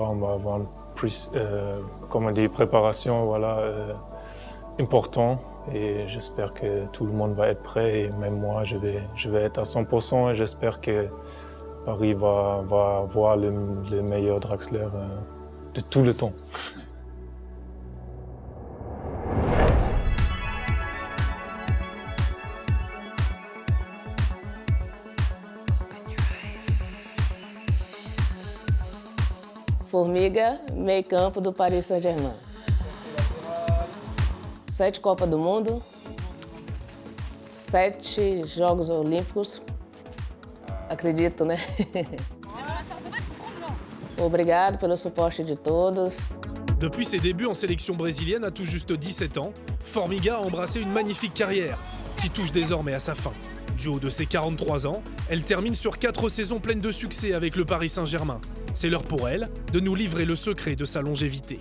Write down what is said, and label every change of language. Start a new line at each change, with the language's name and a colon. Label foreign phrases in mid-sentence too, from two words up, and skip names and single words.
French: On va avoir une préparation importante. Et j'espère que tout le monde va être prêt et même moi, je vais être à 100% et j'espère que Paris va voir le meilleur Draxler de tout le temps.
Portuguese: Formiga, meio campo do Paris Saint-Germain. 7 Copas do Mundo, 7 Jogos Olímpicos, Acredito, né? Obrigado pelo suporte de todos.
French: Depuis ses débuts en sélection brésilienne à tout juste 17 ans, Formiga a embrassé une magnifique carrière qui touche désormais à sa fin. Du haut de ses 43 ans, elle termine sur 4 saisons pleines de succès avec le Paris Saint-Germain. C'est l'heure pour elle de nous livrer le secret de sa longévité.